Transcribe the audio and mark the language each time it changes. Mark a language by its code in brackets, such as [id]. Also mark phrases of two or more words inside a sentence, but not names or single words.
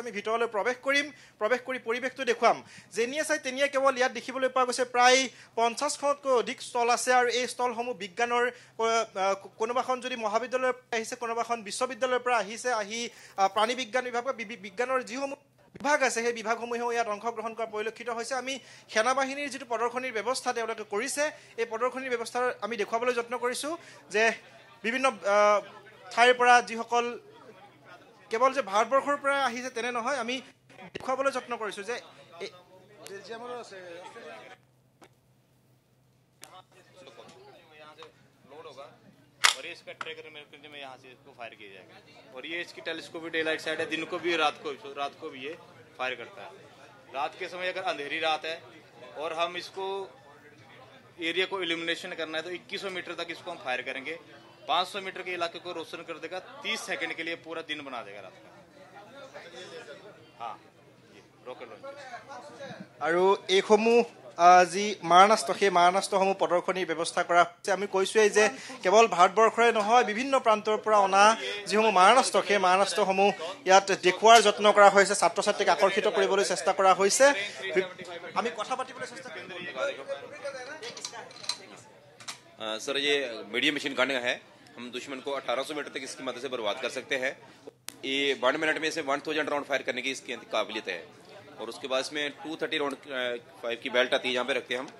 [as] আমি ভিতৰলৈ প্ৰৱেশ কৰি পৰিৱেশটো দেখুৱাম। যেনিয়ে চাই তেনিয়ে কেৱল ইয়াত দেখিবলৈ পোৱা গৈছে প্ৰায় 50খনতকৈ অধিক ষ্টল আছে আৰু এই ষ্টলসমূহ বিজ্ঞানৰ কোনোবাখন যদি মহাবিদ্যালয়ৰ পৰা আহিছে, কোনোবাখন বিশ্ববিদ্যালয়ৰ পৰা আহিছে, আহি প্ৰাণী বিজ্ঞান বিভাগ বা বিজ্ঞানৰ যিসমূহ বিভাগ আছে সেই বিভাগসমূহেও ইয়াত অংশগ্ৰহণ কৰা পৰিলক্ষিত হৈছে। আমি সেনা বাহিনীৰ যিটো প্ৰদৰ্শনীৰ ব্যৱস্থা তেওঁলোকে কৰিছে এই প্ৰদৰ্শনীৰ ব্যৱস্থা আমি দেখুৱাবলৈ যত্ন কৰিছোঁ যে বিভিন্ন ঠাইৰ পৰা যিসকল কেৱল যে ভাৰতবৰ্ষৰ পৰা আহিছে তেনে নহয়, আমি দেখুৱাবলৈ যত্ন কৰিছোঁ যে [hi] और ये इसका ट्रैकर में यहाँ से इसको फायर किया जाएगा और ये इसकी [en] telescopic day light side [hi] है, दिन को भी रात को भी ये फायर करता है। रात के समय अगर अंधेरी रात है और हम इसको एरिया को इल्यूमिनेशन करना है तो 2100 मीटर तक इसको हम फायर करेंगे। 500 मीटर के इलाके को रोशन कर देगा, 30 सेकंड के लिए पूरा दिन बना देगा रात का। [en] हाँ, rocket launcher. [as] আৰু এইসমূহ যি মাৰণাস্ত্ৰ সেই মাৰণাস্ত্ৰসমূহ প্ৰদৰ্শনীৰ ব্যৱস্থা কৰা হৈছে। আমি কৈছোৱেই যে কেৱল ভাৰতবৰ্ষৰে নহয়, বিভিন্ন প্ৰান্তৰ পৰা অনা যিসমূহ মাৰণাস্ত্ৰ সেই মাৰণাস্ত্ৰসমূহ ইয়াত দেখুওৱাৰ যত্ন কৰা হৈছে, ছাত্ৰ ছাত্ৰীক আকৰ্ষিত কৰিবলৈ চেষ্টা কৰা হৈছে। আমি কথা পাতিবলৈ চেষ্টা কৰিম। [hi] सर, ये [en] medium machine gun [hi] है। हम दुश्मन को 1800 मीटर तक इसकी मदद से बर्बाद कर सकते हैं। ये 1 मिनट में से 1000 राउंड फायर करने की इसकी काबिलियत है। और उसके बाद इसमें 230 राउंड 5 की बेल्ट आती है, यहाँ पे रखते हैं हम।